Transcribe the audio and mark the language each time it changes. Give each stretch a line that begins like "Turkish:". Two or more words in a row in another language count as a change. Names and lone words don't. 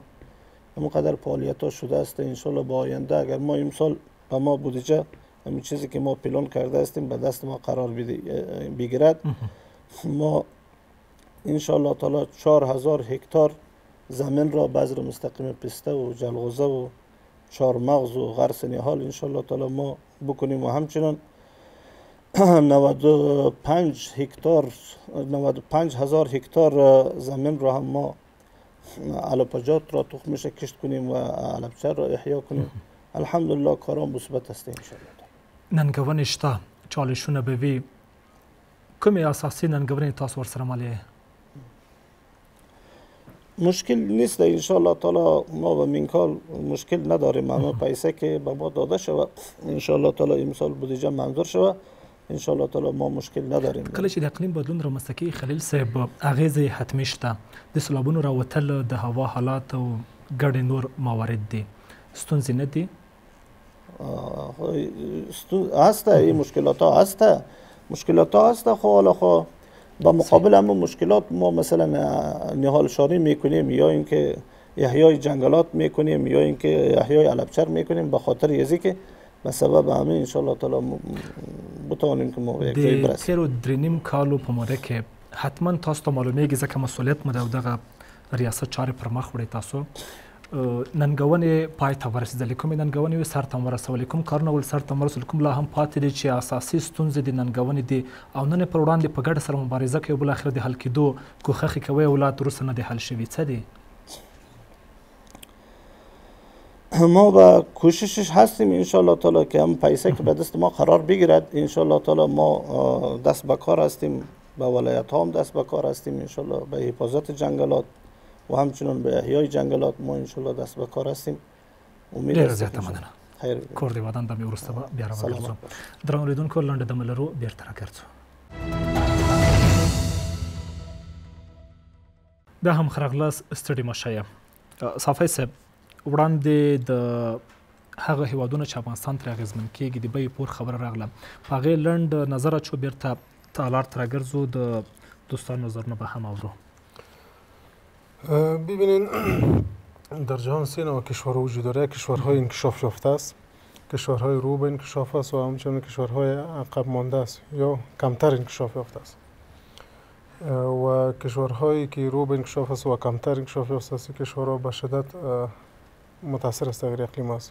Persian: همونقدر فعالیت ها شده است.
Arabic: انشالله
Persian: با آینده اگر ما امسال به ما بودجه همین چیزی که ما پلان کرده استیم به دست ما قرار بگیرد ما
Arabic: انشالله تعالی
Persian: 4000 هکتار زمین را بذر مستقیم پسته و جلغوزه و چارمغز و غرس نهال
Arabic: انشالله تعالی
Persian: ما بکنیم و همچنان 95,000 هکتار زمین را هم ما علبجات را تخمش کشت کنیم و علبچر را احیا کنیم.
Arabic: الحمدلله
Persian: کاران مثبت است
Arabic: انشالله.
Pashto: ننګونې شته چالشونه به وي کومې اساسي ننګونې تاسو ورسره مالي؟
Persian: مشکل نیست
Arabic: انشالله تعالی
Persian: ما به این کار مشکل نداریم. اما پیسه که به ما داده شود
Arabic: انشالله تعالی
Persian: امسال بودجه منظور شود
Arabic: انشالله تعالی
Persian: ما مشکل نداریم.
Pashto: کله چې د اقلیم بدلون رامنځته کیږي خلیل صاحب اغیزې حتمي شته د سیلابونو راوتل د هوا حالات او ګډې نور موارد دي ستونزې نه دي؟
Persian: هست این مشکلات ها هست خب حالا خب با مقابل همون مشکلات ما مثلا نهال شاری میکنیم یا اینکه احیای جنگلات میکنیم یا اینکه احیای علبچر میکنیم به خاطر یزی که به سبب همه
Arabic: انشالله تعالی
Persian: بتوانیم که ما یک جای برسیم.
Pashto: تیرو درینیم کالو په موده کې حتما تاسو ته معلومیږي ځکه مسؤلیت مو د دغه ریاست چارې پر مخ وړي تاسو ننګونې پای ته ورسېدلې کومې ننګونې سر ته ورسولې کوم کارونه ول سر ته ورسول کوم لا هم پاتې دي چې اساسي ستونزې د ننګونې دي او نن پر وړاندې په ګډه سره مبارزه کوي بل اخر د حل کېدو کوښښ کوي اولاد روسه نه د حل شوي څه دي؟
Persian: ما با کوششش هستیم
Arabic: انشالله تعالی
Persian: که هم پیسه که به دست ما قرار بگیرد
Arabic: انشالله تعالی
Persian: ما دست به کار هستیم به ولایت ها هم دست به کار هستیم
Arabic: انشالله
Persian: به حفاظت جنگلات و همچنان به احیای جنگلات ما
Arabic: انشالله
Persian: دست به کار هستیم. امید است
Pashto: زیاته مننه. خیر کور دی ودان د مې ورسته بیا راوګرځو درنو لیدونکو لنډه دمه لرو بیرته راګرځو. بیا هم ښه راغلاست ستړي مه شئ. صافی صاحب وړاندې د هغه هیوادونه چې افغانستان ترې اغېزمن کېږي د بیې پور خبره راغله په هغې لنډ نظر اچو بیرته تالار ته راګرځو د دوستانو نظرونه به هم اورو.
Persian: ببینین در جهان 3 نوع کشورها وجود داره. کشورهای انکشاف یافته است، کشورهای رو به انکشاف است و همچنین کشورهای عقب مانده است یا کمتر انکشاف یافته است. و کشورهایی که رو به انکشاف است و کمتر انکشاف یافته است کشورها به شدت متاثر از تغییر اقلیم است.